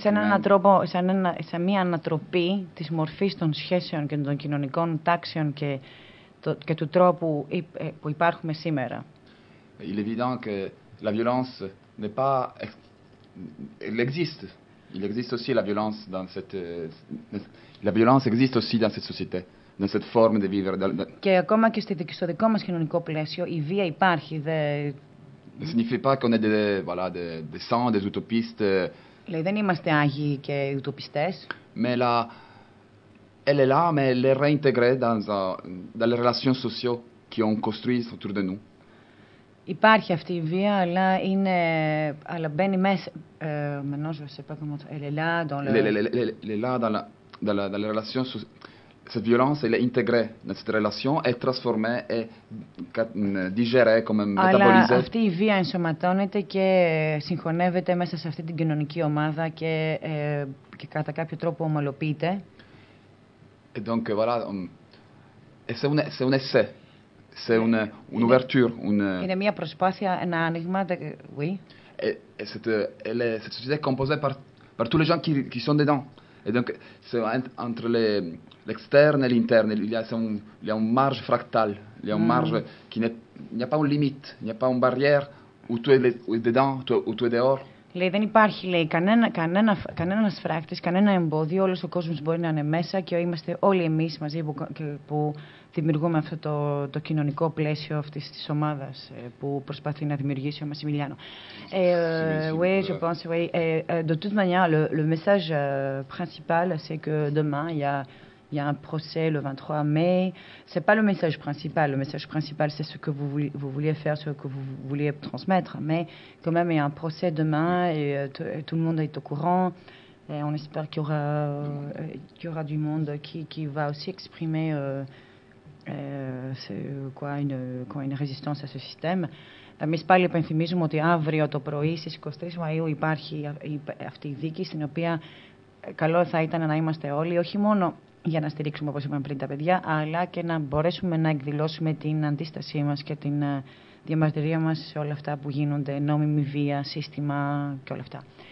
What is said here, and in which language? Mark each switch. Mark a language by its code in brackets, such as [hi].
[el] Σε έναν τρόπο, σε μια ανατροπή της μορφής των σχέσεων και των κοινωνικών τάξεων και, και του τρόπου που υπάρχουμε σήμερα. [fr] Il est évident que la violence n'est pas. Elle existe. Il existe aussi la violence dans cette. La violence existe aussi dans cette société, dans cette forme de vivre. [el] Και ακόμα και στο δικό μας κοινωνικό πλαίσιο, η βία υπάρχει. [fr] Ne signifie pas qu'on est des saints, des utopistes. [el] Λέει, δεν είμαστε άγιοι και ουτοπιστές. [fr] Mais là. Elle est là, mais elle est réintégrée dans les relations sociales qui ont construit autour de nous. [el] Υπάρχει αυτή η βία, αλλά είναι, αλλά μπαίνει μέσα. [fr] Maintenant, je sais pas comment. Elle est là dans le. Elle est là dans la relation. Cette violence, elle est intégrée dans cette relation, est transformée, est digérée, comme métabolisée. [el] Αλλά αυτή η βία ενσωματώνεται και συγχωνεύεται μέσα σε αυτή την κοινωνική ομάδα και, και κατά κάποιο τρόπο ομαλοποιείται. [fr] Et donc voilà, c'est un essai. C'est une ouverture, une. Il y a mis à prospecter un énigme de oui. Et cette société est composée par tous les gens qui sont dedans. Et donc c'est entre l'externe et l'interne. Il y a une marge fractale. Il y a une marge qui n'est. Il n'y a pas une limite. Il n'y a pas une barrière où tu es dedans, où tu es dehors. [el] Λέει, δεν υπάρχει, λέει, κανένας φράκτης, κανένα εμπόδιο, όλος ο κόσμος μπορεί να είναι μέσα και είμαστε όλοι εμείς μαζί που δημιουργούμε αυτό το κοινωνικό πλαίσιο αυτής της ομάδας που προσπαθεί να δημιουργήσει ο Μασιμιλιάνο. [fr] Oui, je pense, oui. De toute manière, le message principal, c'est que demain, il y a un procès le 23 mai. C'est pas le message principal. Le message principal, c'est ce que vous vouliez faire, ce que vous vouliez transmettre. Mais quand même, il y a un procès demain et tout le monde est au courant. Et on espère qu'il y aura du monde qui va aussi exprimer une résistance à ce système. [el] Εμείς πάλι υπενθυμίζουμε ότι αύριο το πρωί στις 23 Μαΐου υπάρχει αυτή η δίκη στην οποία καλό θα ήταν να είμαστε όλοι, όχι μόνο για να στηρίξουμε, όπως είπαμε πριν, τα παιδιά, αλλά και να μπορέσουμε να εκδηλώσουμε την αντίστασή μας και την διαμαρτυρία μας σε όλα αυτά που γίνονται, νόμιμη βία, σύστημα και όλα αυτά.